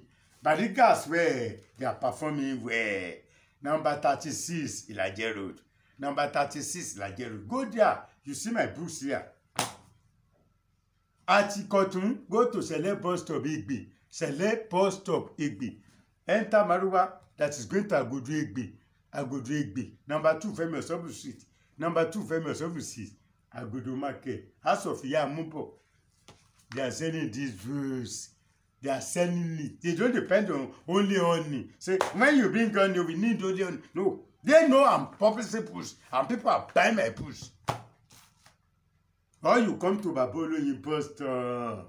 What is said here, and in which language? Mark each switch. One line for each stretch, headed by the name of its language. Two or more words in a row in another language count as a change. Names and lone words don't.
English: Barigas where they are performing where number 36, Ilaje Road. Number 36, Ilaje Road. Go there. You see my books here. At Ikotun, go to Sele bus stop Igbe. Sele bus stop Igbe. Enter Maruwa that is going to Agodo Igbe. Agodo Igbe. Number 2, Femi Osobu Street. Number 2, Femi Osobu Street. Agodo Market. House of Yamumpo. They are selling these books. They are selling it. They don't depend on only honey. Say, when you bring honey, we need only honey. No. They know I'm publishing books and people are buying my books. Or you come to Baba Oloyin bus stop.